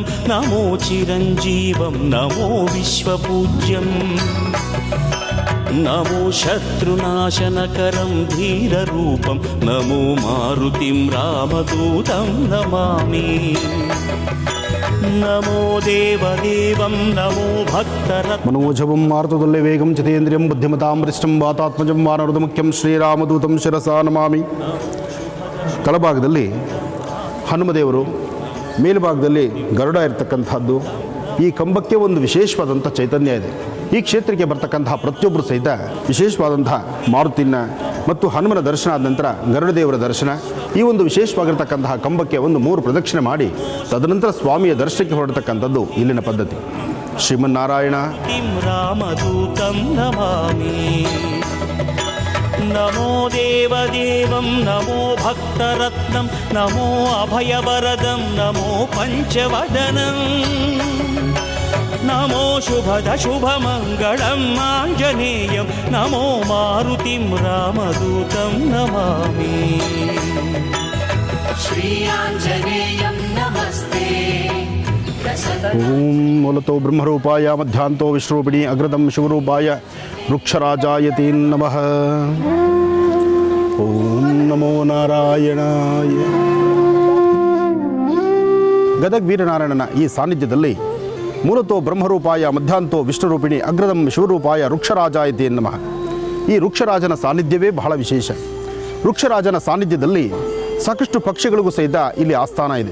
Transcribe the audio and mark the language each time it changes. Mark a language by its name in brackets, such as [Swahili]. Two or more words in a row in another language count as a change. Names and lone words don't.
[Sanskrit] नमो चिरञ्जीवं नमो विश्वपूज्यम् नमो शत्रुनाशनकरं धीररूपं नमो मारुतिं रामदूतं नमामि नमो देवदेवं नमो भक्तरत्नं मनोजवं मारुततुल्य वेगं चितेन्द्रियं बुद्धिमतां वरिष्ठं वातात्मजं वानरमुख्यं ಶ್ರೀರಾಮದೂತಂ ಶಿರಸಾ ನಮಾಮಿ. [Kannada] ತಳಭಾಗದಲ್ಲಿ ಹನುಮದೇವರು, ಮೇಲ್ಭಾಗದಲ್ಲಿ ಗರುಡ ಇರತಕ್ಕಂಥದ್ದು. ಈ ಕಂಬಕ್ಕೆ ಒಂದು ವಿಶೇಷವಾದಂಥ ಚೈತನ್ಯ ಇದೆ. ಈ ಕ್ಷೇತ್ರಕ್ಕೆ ಬರ್ತಕ್ಕಂತಹ ಪ್ರತಿಯೊಬ್ಬರು ಸಹಿತ ವಿಶೇಷವಾದಂತಹ ಮಾರುತಿನ ಮತ್ತು ಹನುಮನ ದರ್ಶನ ಆದ ನಂತರ ಗರುಡದೇವರ ದರ್ಶನ, ಈ ಒಂದು ವಿಶೇಷವಾಗಿರ್ತಕ್ಕಂತಹ ಕಂಬಕ್ಕೆ ಒಂದು 3 ಪ್ರದಕ್ಷಿಣೆ ಮಾಡಿ ತದನಂತರ ಸ್ವಾಮಿಯ ದರ್ಶನಕ್ಕೆ ಹೊರಡತಕ್ಕಂಥದ್ದು ಇಲ್ಲಿನ ಪದ್ಧತಿ. ಶ್ರೀಮನ್ನಾರಾಯಣ. [Sanskrit] रामदूतं नमामि नमो देवदेवं नमो भक्तरत्नं नमो अभयवरदं नमो पञ्चवदनं नमो शुभमङ्गलम् आञ्जनेयं नमो मारुतिं रामदूतं नमामि श्री आञ्जनेयं नमस्ते ಓಂ ಮೂಲತೋ ಬ್ರಹ್ಮರೂಪಾಯ ಮಧ್ಯಾಂತೋ ವಿಷ್ಣುರೂಪಿಣಿ ಅಗ್ರದಂ ಶಿವರೂಪಾಯ ವೃಕ್ಷರಾಜಾಯತಿ ನಮಃ. ಓಂ ನಮೋ ನಾರಾಯಣಾಯ. [Kannada] ಗದಗ ವೀರನಾರಾಯಣನ ಈ ಸಾನ್ನಿಧ್ಯದಲ್ಲಿ [Sanskrit] ಮೂಲತೋ ಬ್ರಹ್ಮರೂಪಾಯ ಮಧ್ಯಾಂತೋ ವಿಷ್ಣುರೂಪಿಣಿ ಅಗ್ರದಂ ಶಿವರೂಪಾಯ ವೃಕ್ಷರಾಜಾಯತಿ ನಮಃ. [Kannada] ಈ ವೃಕ್ಷರಾಜನ ಸಾನ್ನಿಧ್ಯವೇ ಬಹಳ ವಿಶೇಷ. ವೃಕ್ಷರಾಜನ ಸಾನ್ನಿಧ್ಯದಲ್ಲಿ ಸಾಕಷ್ಟು ಪಕ್ಷಿಗಳಿಗೂ ಸಹಿತ ಇಲ್ಲಿ ಆಸ್ಥಾನ ಇದೆ.